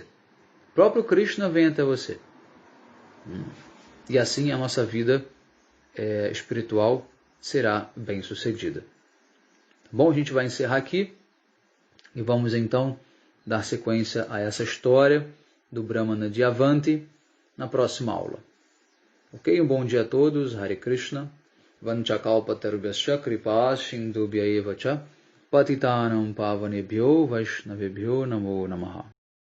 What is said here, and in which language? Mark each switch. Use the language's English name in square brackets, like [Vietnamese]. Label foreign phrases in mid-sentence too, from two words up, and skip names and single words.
[Portuguese] O próprio Krishna vem até você. E assim a nossa vida espiritual será bem sucedida. Bom, a gente vai encerrar aqui e vamos então dar sequência a essa história do Brahmana de Avanti na próxima aula. Ok? Um bom dia a todos. Hare Krishna. [Sanskrit] Vanchakalpatarubhyascha kripa sindhubhya eva cha patitanam pavanebhyo vaishnavebhyo namo namaha.